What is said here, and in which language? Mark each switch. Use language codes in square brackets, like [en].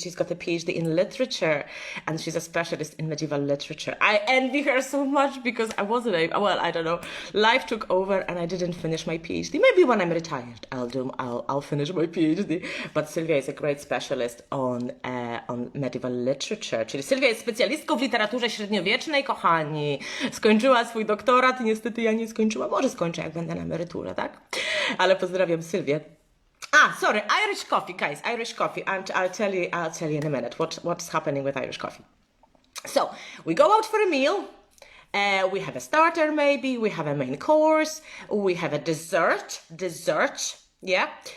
[en] She's got a PhD in literature and she's a specialist in medieval literature. I envy her so much because I wasn't able. Well, I don't know. Life took over and I didn't finish my PhD. Maybe when I'm retired, I'll finish my PhD. But Sylwia is a great specialist on medieval literature. [pl] Czyli Sylwia jest specjalistką w literaturze średniowiecznej, kochani. Skończyła swój doktorat i niestety ja nie skończyłam. Może skończę, jak będę na emeryturze, tak? Ale pozdrawiam Sylwię. [en] Sorry, Irish coffee, guys, Irish coffee. I'll tell you in a minute what's happening with Irish coffee. So, we go out for a meal. We have a starter, maybe. We have a main course. We have a dessert. Yeah.